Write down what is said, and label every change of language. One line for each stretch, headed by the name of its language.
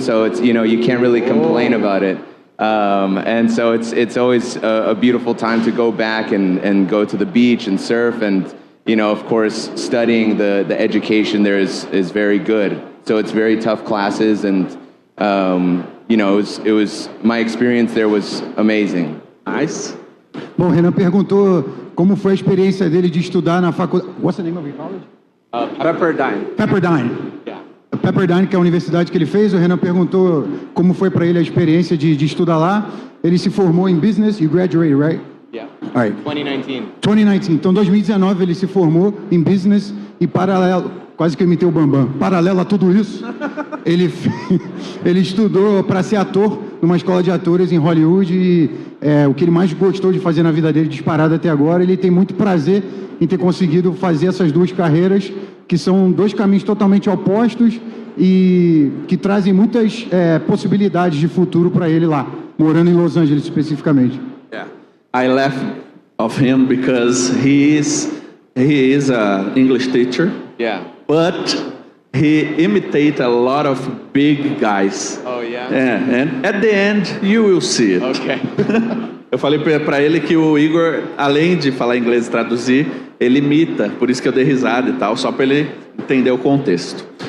English: So it's you can't really complain about it. And so it's always a beautiful time to go back and go to the beach and surf, and of course studying the education there is very good. So it's very tough classes, and it was my experience there was amazing. Nice.
Portuguese: Bom, Renan perguntou como foi a experiência dele de estudar na faculdade.
English: What's the name of your college? Pepperdine. Yeah.
Portuguese: Pepperdine, que é a universidade que ele fez. O Renan perguntou como foi para ele a experiência de estudar lá. Ele se formou em business.
English: You graduated, right? Yeah. All right. 2019.
Portuguese: Então, 2019 ele se formou em business e paralelo, quase que eu imitei o Bambam, paralelo a tudo isso, ele estudou para ser ator numa escola de atores em Hollywood e o que ele mais gostou de fazer na vida dele, disparado até agora. Ele tem muito prazer em ter conseguido fazer essas duas carreiras, que são dois caminhos totalmente opostos e que trazem muitas possibilidades de futuro para ele lá, morando em Los Angeles especificamente.
English: Yeah. I laugh of him because he is an English teacher. Yeah. But he imitates a lot of big guys. Oh, yeah? Yeah, and at the end, you will see it. Okay.
Portuguese: Eu falei pra ele que o Igor, além de falar inglês e traduzir, ele imita, por isso que eu dei risada e tal, só para ele entender o contexto.